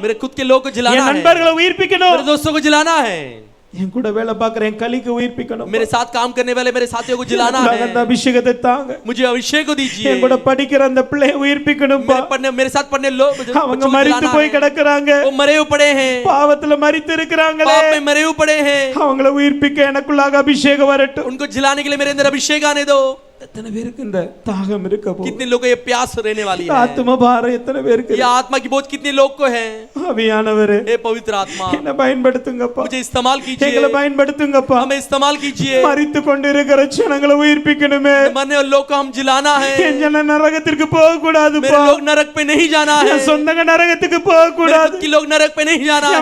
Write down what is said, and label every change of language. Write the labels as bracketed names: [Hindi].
[Hindi] मेरे खुद के लोगों को जिलाना [Tamil] என் [Hindi] है। [Tamil] நண்பர்களை உயிர்ப்பிக்கணும். [Hindi] मेरे दोस्तों को जिलाना है। [Tamil] என் கூட வேலை பார்க்குற என் கலிக்கு உயிர்ப்பிக்கணும். [Hindi] मेरे साथ काम करने वाले मेरे साथियों को जिलाना है। [Tamil] அந்த அபிஷேகத்தை தாங்க. [Hindi] मुझे अभिषेक को दीजिए। [Tamil] என் கூட படிக்கிற அந்த பிள்ளை உயிர்ப்பிக்கணும். [Hindi] मेरे साथ पढ़ने लोग [Tamil] அவங்க மரித்து போய் கிடக்குறாங்க. [Hindi] वो मरे हुए पड़े हैं। [Tamil] பாவத்துல மரித்து இருக்கிறாங்களே. [Hindi] पाप में मरे हुए पड़े हैं। [Tamil] அவங்கள உயிர்ப்பிக்க எனக்குள்ளாக அபிஷேகம் வரட்டும். [Hindi] उनको जिलाने के लिए मेरे अंदर अभिषेक आने दो। [Tamil] எத்தனை பேருக்கு இந்த தாகம் இருக்க போகுது? [Hindi] कितने लोगों को ये प्यास रहने वाली है? [Tamil] ஆத்ம பாரம் எத்தனை பேருக்கு? [Hindi] ये आत्मा की बोझ कितने लोग को है? [Tamil] ஆவியானவரே, [Hindi] हे पवित्र आत्मा, [Tamil] என்ன பயன்படுத்துங்கப்பா. [Hindi] मुझे इस्तेमाल कीजिए। [Tamil] எங்களை பயன்படுத்துங்கப்பா. [Hindi] हमें इस्तेमाल कीजिए। [Tamil] மரித்து கொண்டிருக்கிற ஜனங்களை உயிர்ப்பிக்கணுமே. [Hindi] मरने वाले लोग को हम जिलाना है। [Tamil] என் ஜன நரகத்திற்கு போக கூடாதுப்பா. [Hindi] मेरे लोग नरक पे नहीं जाना है। [Tamil] என் சொந்தங்க நரகத்துக்கு போக [Hindi] मेरे [Tamil] கூடாது. [Hindi] खुद के लोग नरक पे नहीं जाना है।